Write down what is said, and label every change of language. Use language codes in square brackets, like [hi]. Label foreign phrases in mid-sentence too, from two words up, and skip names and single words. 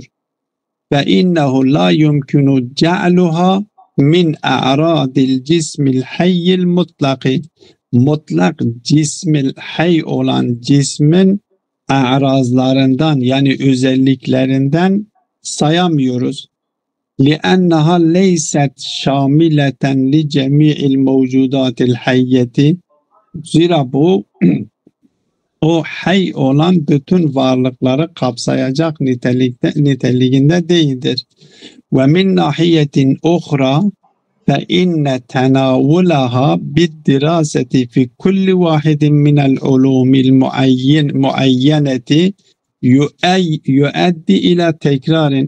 [ar] وإنه لا يمكن جعلها من أعراض الجسم الحي المطلق. [tr] Mutlak [ar] الجسم الحي [tr] olan cismin a'razlarından yani özelliklerinden sayamıyoruz. [ar] لِأَنَّهَا لَيْسَتْ شَامِلَةً لِجَمِيعِ الْمَوْجُودَاتِ الْحَيَّةِ. [tr] Zira bu o hay olan bütün varlıkları kapsayacak niteliğinde değildir. [ar] ومن ناحية أخرى فإن تناولها بالدراسة في كل واحد من العلوم المعينة يؤدي إلى تكرار.